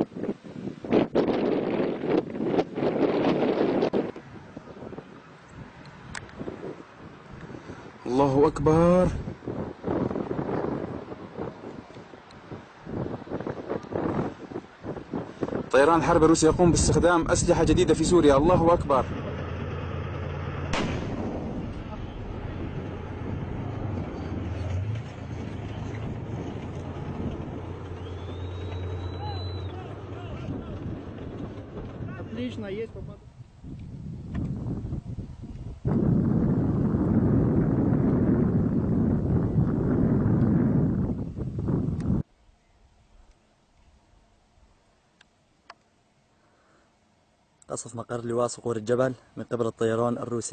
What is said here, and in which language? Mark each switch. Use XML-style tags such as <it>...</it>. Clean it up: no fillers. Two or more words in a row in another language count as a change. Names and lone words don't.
<ar>الله أكبر. طيران الحرب الروسي يقوم باستخدام أسلحة جديدة في سوريا. الله أكبر.</ar> <ru>Отлично, есть попадание.</ru> <ar>قصف مقر لواء صقور الجبل من قبل الطيران الروسي.</ar>